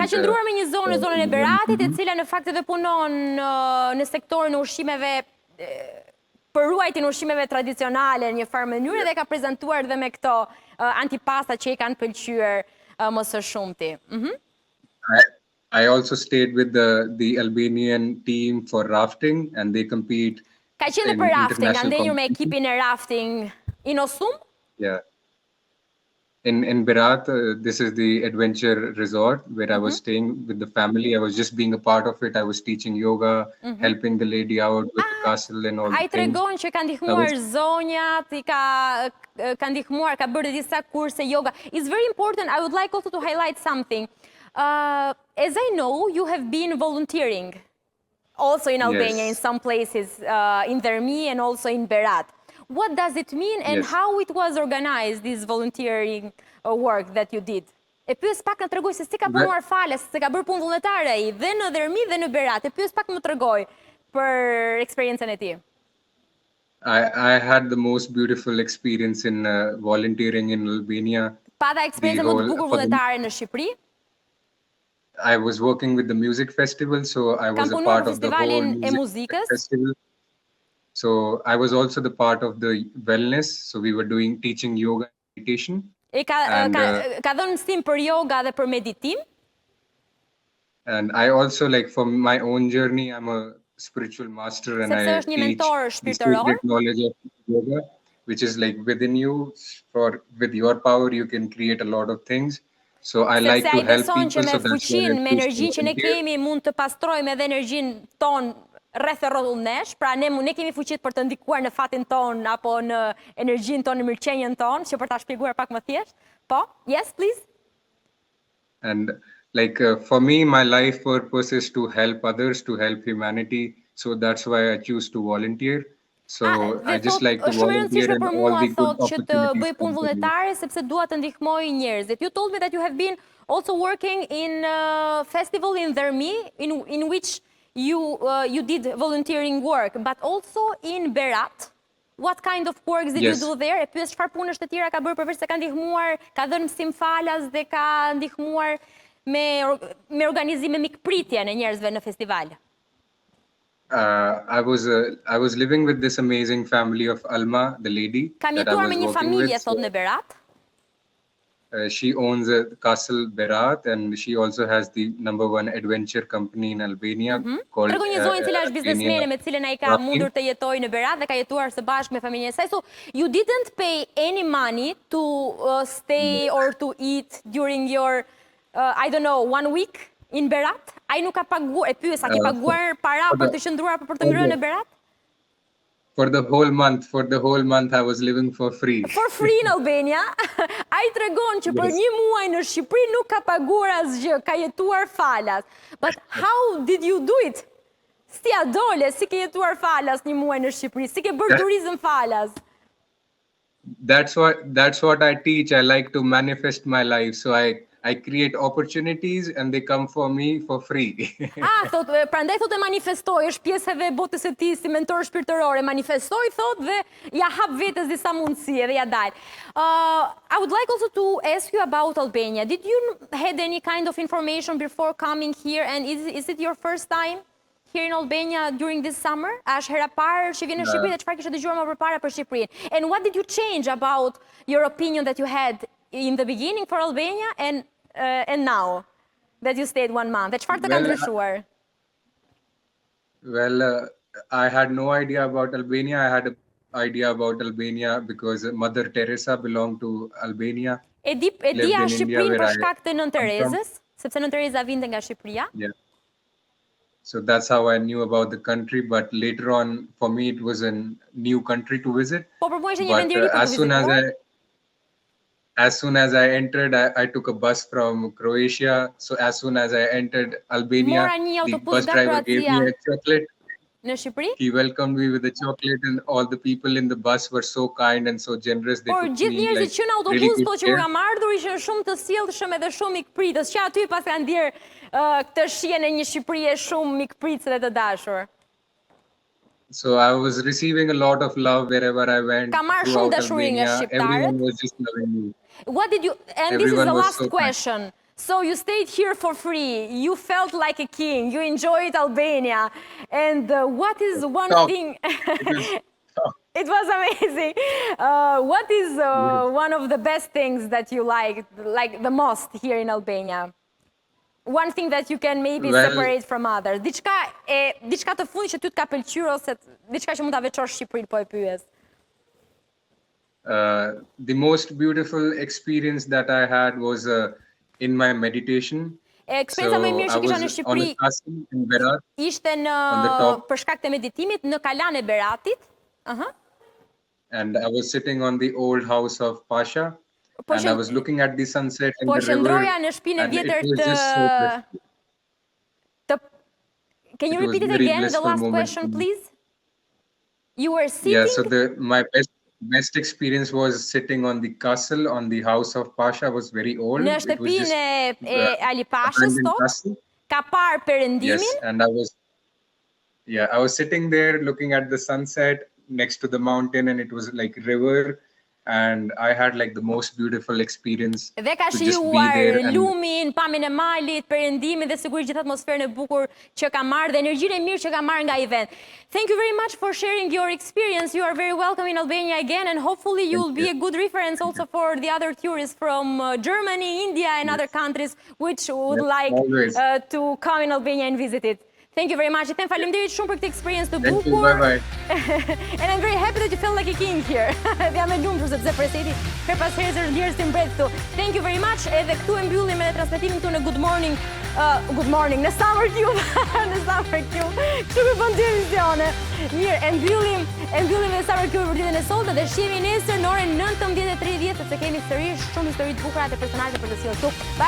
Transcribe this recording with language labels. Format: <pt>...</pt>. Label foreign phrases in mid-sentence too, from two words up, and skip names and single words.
<sq>Ka qëndruar me një zonë, zonën e Beratit, e cila në fakt edhe punon në sektorin e ushqimeve, për ruajtjen e ushqimeve tradicionale në një farë mënyrë dhe ka prezantuar dhe me këto antipasta që i kanë pëlqyer më së shumti.</sq> <en>I also stayed with the Albanian team for rafting, and they compete.</en> <sq>Ka qenë</sq> <en>in</en> <sq>për rafting, ka</sq> <en>international</en> <sq>ndenjur me</sq> <en>competition.</en> <sq>ekipin e rafting i Nosum?</sq> <en>Yeah. In Berat, this is the adventure resort where I was staying with the family. I was just being a part of it. I was teaching yoga, helping the lady out with the castle and all</en> <sq>Ai</sq> <en>the things.</en> <sq>tregon që ka ndihmuar zonjat, ka ndihmuar, ka bërë disa kurse yoga.</sq> <en>It's very important. I would like also to highlight something. As I know, you have been volunteering also in Albania, in some places, in Dhermi and also in Berat. What does it mean and how it was organized, this volunteering work that you did?</en> <sq>E pyes pak në tregoj se si ka punuar falas, se ka bërë punë vullnetare ai dhe në Dhermi dhe në Berat. E pyes pak më tregoj për eksperiencën e tij.</sq> <en>I had the most beautiful experience in volunteering in Albania.</en> <sq>Pata</sq> <en>The</en> <sq>eksperiencë më të</sq> <en>whole</en> <sq>bukur</sq> <en>for the,</en> <sq>vullnetare në Shqipëri?</sq> <en>I was working with the music festival, so I</en> <sq>Kam</sq> <en>was a</en> <sq>punuar</sq> <en>part</en> <sq>për</sq> <en>of the whole</en> <sq>festivalin e</sq> <en>music</en> <sq>muzikës.</sq> <en>festival. So I was also the part of the wellness. So we were doing teaching yoga and meditation. And</en> <sq>Ka dhënë mësim për yoga dhe për meditim.</sq> <en>and I also like for my own journey, I'm a spiritual master and</en> <sq>Sepse</sq> <en>I</en> <sq>është një</sq> <en>teach</en> <sq>mentor</sq> <en>the</en> <sq>shpirtëror.</sq> <en>secret knowledge of yoga, which is like within you. For with your power, you can create a lot of things. So I like</en> <sq>Sepse</sq> <en>to</en> <sq>ai</sq> <en>help</en> <sq>beson që</sq> <en>people.</en> <sq>me</sq> <en>So that's why I</en> <sq>fuqinë, me</sq> <en>choose to</en> <sq>energjinë që ne</sq> <en>volunteer.</en> <sq>kemi, mund të pastrojmë edhe energjinë tonë rreth e rrotull nesh, pra ne kemi fuqitë për të ndikuar në fatin ton apo në energjinë tonë, në mirëqenjen tonë, që për ta shpjeguar pak më thjesht. Po,</sq> <en>yes, please. And like for me, my life purpose is to help others, to help humanity. So that's why I choose to volunteer. So I just like to</en> <sq>Është shumë e</sq> <en>volunteer</en> <sq>rëndësishme</sq> <en>and</en> <sq>për</sq> <en>all</en> <sq>mua</sq> <en>the good</en> <sq>thot që të</sq> <en>opportunities</en> <sq>bëj</sq> <en>come</en> <sq>punë</sq> <en>to me.</en> <sq>vullnetare sepse dua të ndihmoj njerëzit.</sq> <en>You told me that you have been also working in a festival in Dhermi in which you did volunteering work, but also in Berat. What kind of works did you Yes. do there?</en> <sq>E pyes çfarë punësh të tjera ka bërë përveç se ka ndihmuar, ka dhënë mësim falas dhe ka ndihmuar me organizime mikpritje në njerëzve në festival.</sq> <en>I was living with this amazing family of Alma, the lady</en> <sq>Kam</sq> <en>that I</en> <sq>jetuar</sq> <en>was</en> <sq>me një</sq> <en>working</en> <sq>familje</sq> <en>with.</en> <sq>thot në Berat.</sq> <en>She owns a castle Berat, and she also has the #1 adventure company in Albania called</en> <sq>Tregon një zonjë cila është biznesmene</sq> <en>Albania</en> <sq>me cilën ai ka</sq> <en>Rafting.</en> <sq>mundur të jetojë në Berat dhe ka jetuar së bashku me familjen e saj.</sq> <en>So you didn't pay any money to stay or to eat during your I don't know, 1 week in Berat?</en> <sq>Ai nuk ka paguar, e pyes, a ke paguar para për të qëndruar apo për të ngrënë në Berat?</sq> <en>For the whole month, I was living for free. For free in Albania.</en> <sq>Ai tregon që për një muaj në Shqipëri nuk ka paguar asgjë, ka jetuar falas.</sq> <en>But how did you do it?</en> <sq>Si a dole, si ke jetuar falas një muaj në Shqipëri? Si ke bërë turizëm falas?</sq> <en>That's what I teach. I like to manifest my life. So I create opportunities and they come for me for free. Prandaj thot e manifestoj, është pjesë edhe botës e tij si mentor shpirtëror, e manifestoj thot dhe ja hap vetes disa mundësi edhe ja dal. I would like also to ask you about Albania. Did you had any kind of information before coming here, and is it your first time here in Albania during this summer?</en> <sq>A është hera parë që vjen në Shqipëri dhe çfarë kishe dëgjuar më përpara për Shqipërinë?</sq> <en>And what did you change about your opinion that you had in the beginning for Albania and now that you stayed 1 month?</en> <sq>Dhe çfarë të ka ndryshuar?</sq> <en>Well, I had no idea about Albania. I had an idea about Albania because Mother Teresa belonged to Albania.</en> <sq>E dija Shqipërinë për shkak të Nën</sq> <en>I'm from.</en> <sq>Terezës, sepse Nën Tereza vinte nga Shqipëria.</sq> <en>Yeah. So that's how I knew about the country. But later on, for me, it was a new country to visit.</en> <sq>Po për mua ishte një vend i ri</sq> <en>But</en> <sq>për të vizituar.</sq> <en>as soon as I entered, I took a bus from Croatia. So as soon as I entered Albania,</en> <sq>Mora një</sq> <en>the</en> <sq>autobus</sq> <en>bus</en> <sq>nga</sq> <en>driver gave</en> <sq>Kroacia</sq> <en>me a chocolate.</en> <sq>në Shqipëri.</sq> <en>He welcomed me with a chocolate, and all the people in the bus were so kind and so generous. They</en> <sq>Por</sq> <en>took</en> <sq>gjithë</sq> <en>me</en> <sq>njerëzit që në</sq> <en>really</en> <sq>autobus</sq> <en>good</en> <sq>po që</sq> <en>care.</en> <sq>kam ardhur ishin shumë të sjellshëm edhe shumë mikpritës, që aty pas kanë ndier këtë shijen e një Shqipërie shumë mikpritëse dhe të dashur.</sq> <en>So I was receiving a lot of love wherever I went</en> <sq>Ka marrë shumë</sq> <en>throughout</en> <sq>dashuri nga</sq> <en>Albania.</en> <sq>shqiptarët.</sq> <en>Everyone was just loving me. What did you, and this is Everyone the was last so kind. question. So you stayed here for free. You felt like a king. You enjoyed Albania. And what is one Top. thing? Top. It was amazing. What is one of the best things that you like the most here in Albania? One thing that you can maybe Well- separate from others.</en> <sq>Diçka të fundit që ty të ka pëlqyer ose diçka që mund ta veçosh Shqipërinë, po e pyes.</sq> <en>The most beautiful experience that I had was in my meditation.</en> <sq>Eksperienca më e mirë që</sq> <en>I</en> <sq>kisha në</sq> <en>was on</en> <sq>Shqipëri</sq> <en>a castle in Berat.</en> <sq>ishte</sq> <en>On the top.</en> <sq>për shkak të meditimit në kalan e Beratit.</sq> <en>And I was sitting on the old house of Pasha,</en> <sq>Po</sq> <en>and I was looking at the sunset and</en> <sq>Po</sq> <en>the river.</en> <sq>qëndroja në shtëpinë e</sq> <en>And it</en> <sq>vjetër</sq> <en>was just so blissful. Can you It was repeat it very again, the blissful last moment question, for me. please? You were Yeah, sitting? so my best experience was sitting on the castle on the house of Pasha. Was very old.</en> <sq>Në</sq> <en>It was just</en> <sq>shtëpinë e Ali Pashës,</sq> <en>abandoned</en> <sq>tot,</sq> <en>castle.</en> <sq>ka parë</sq> <en>Yes,</en> <sq>perëndimin,</sq> <en>and I was sitting there looking at the sunset. next to the mountain, and it was like river, and I had like the most beautiful experience</en> <sq>Dhe ka</sq> <en>to just be</en> <sq>shijuar</sq> <en>there. And</en> <sq>lumin, pamjen e malit, perëndimin dhe sigurisht gjithë atmosferën e bukur që ka marrë dhe energjinë e mirë që ka marrë nga event.</sq> <en>Thank you very much for sharing your experience. You are very welcome in Albania again, and hopefully you will be a good reference also for the other tourists from Germany, India, and other countries which would like always. to come in Albania and visit it. Thank you very much. I them</en> <sq>faleminderit shumë për këtë experience të</sq> <en>Thank you,</en> <sq>bukur.</sq> <en>bye-bye. And I'm very happy that you felt like a king here.</en> <sq>Dhe jam e lumtur sepse preseti her pas herë zë lirë si mbret këtu.</sq> <en>Thank you very much.</en> <sq>Edhe këtu e mbyllim me transmetimin këtu në Good Morning, në Summer Cube, në Summer Cube. Kështu me bën dy emisione. Mirë, e mbyllim me Summer Cube për ditën e sotme dhe shihemi nesër në orën 19:30 sepse kemi sërish shumë histori të bukura të personazhe për të sjellë këtu.</sq>